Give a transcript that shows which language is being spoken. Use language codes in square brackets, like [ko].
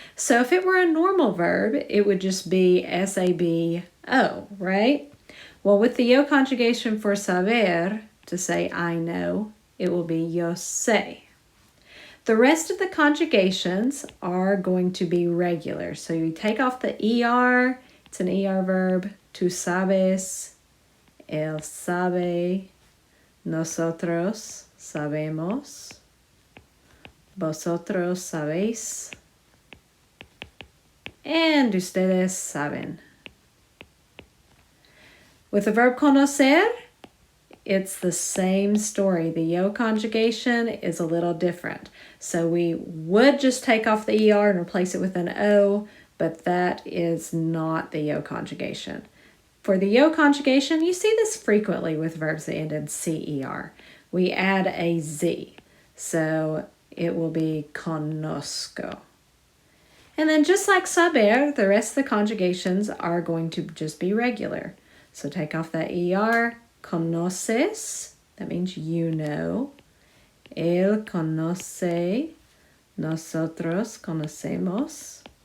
[en] So if it were a normal verb, it would just be S-A-B-O, right? Well, with the yo conjugation for saber, to say I know, it will be [es] yo sé. [en] The rest of the conjugations are going to be regular. So you take off the ER, it's an ER verb. [es] Tú sabes, él sabe, nosotros sabemos, vosotros sabéis, and ustedes saben. [en] With the verb conocer, it's the same story. The yo conjugation is a little different. So we would just take off the ER and replace it with an O, but that is not the yo conjugation. For the yo conjugation, you see this frequently with verbs that end in CER. We add a Z, so it will be conozco. And then just like saber, the rest of the conjugations are going to just be regular. So take off that ER, conoces, that means you know. [es] Él conoce, nosotros conocemos.